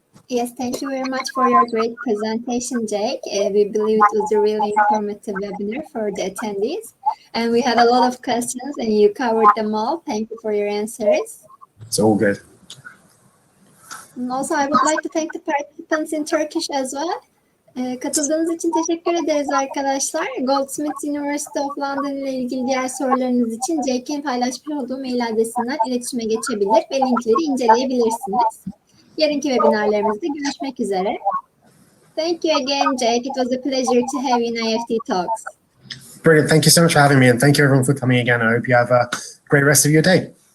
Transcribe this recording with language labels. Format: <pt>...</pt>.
<en>Yes, thank you very much for your great presentation, Jake. We believe it was a really informative webinar for the attendees. And we had a lot of questions and you covered them all. Thank you for your answers. It's all good. And also, I would like to thank the participants in Turkish as well.</en> <tr>Katıldığınız için teşekkür ederiz arkadaşlar. Goldsmiths University of London ile ilgili diğer sorularınız için JK'in paylaşmış olduğu mail adresinden iletişime geçebilir ve linkleri inceleyebilirsiniz. Yarınki webinarlarımızda görüşmek üzere.</tr> <en>Thank you again, Jake. It was a pleasure to have you in IEFT Talks. Brilliant. Thank you so much for having me, and thank you everyone for coming again. I hope you have a great rest of your day.</en>